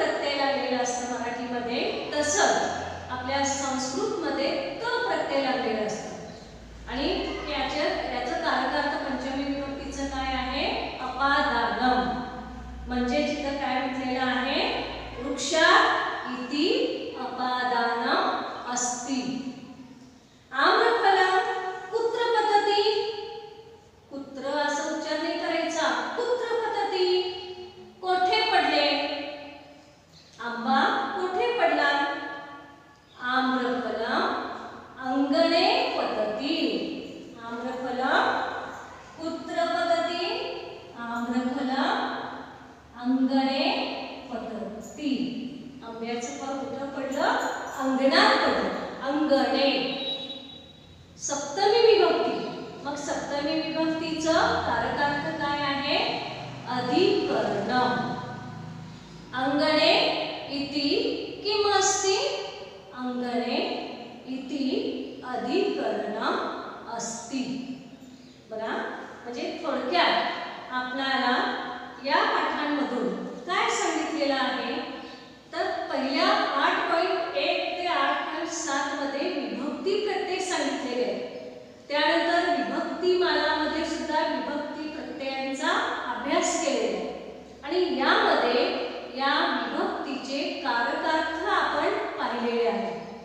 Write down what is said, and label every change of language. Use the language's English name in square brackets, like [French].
[Marathi] तसंच आपल्या संस्कृतमध्ये त प्रत्यय लागलेला असतो आणि याचं कारकार्थ पंचमी विभक्तीचं काय आहे? अपादानम. म्हणजे तिथं काय म्हटलेलं आहे? [Sanskrit] वृक्षात इति अपादानम अस्ति. आम्रफलम कुत्र पतति. [Marathi] कुत्र असं उच्चार नाही करायचा. [Sanskrit] कुत्र पतति, [Marathi] कोठे पडले? आंबा कोठे पडला? [Sanskrit] आम्रफलम अंगणे पतति. आम्रफलम कुत्र पतति. आम्रफलम अंगणे पतति. [Marathi] आंब्याचं फळ कुठं पडलं? अंगणात पडलं. अंगणे. सप्तमी विभक्ती. मग सप्तमी विभक्तीचं कारकार्थ काय आहे? [Sanskrit] अधिकरणम. अंगणे इति किम अस्ति? अंगणे इति अधिकरणम अस्ति. [Marathi] बघा, म्हणजे थोडक्यात आपल्याला या पाठांमधून काय सांगितलेलं आहे? तर पहिल्या 8.1 ते 8.7 मध्ये विभक्ती प्रत्यय सांगितलेले आहेत. त्यानंतर विभक्तीमालामध्ये सुद्धा विभक्ती प्रत्ययांचा अभ्यास केलेला आहे आणि यामध्ये या विभक्तीचे कारकार्थ आपण पाहिलेले आहेत.